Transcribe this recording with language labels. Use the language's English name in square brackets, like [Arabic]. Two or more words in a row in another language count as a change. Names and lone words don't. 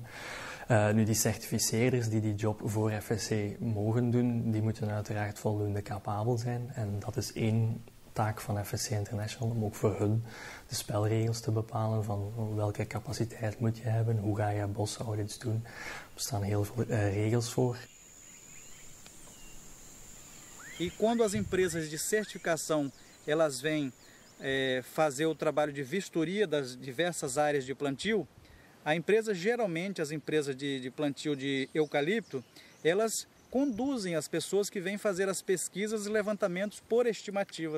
[Dutch] Nu, die certificeerders die job voor FSC mogen doen, die moeten uiteraard voldoende capabel zijn. En dat is één taak van FSC International om ook voor hun de spelregels te bepalen van welke capaciteit moet je hebben, hoe ga je bosaudits doen. Er bestaan heel veel regels voor. [Portuguese] E quando as empresas de certificação elas vêm fazer o trabalho de vistoria das diversas áreas de plantio, a empresa, geralmente as empresas de plantio de eucalipto, elas conduzem as pessoas que vêm fazer as pesquisas e levantamentos por estimativa.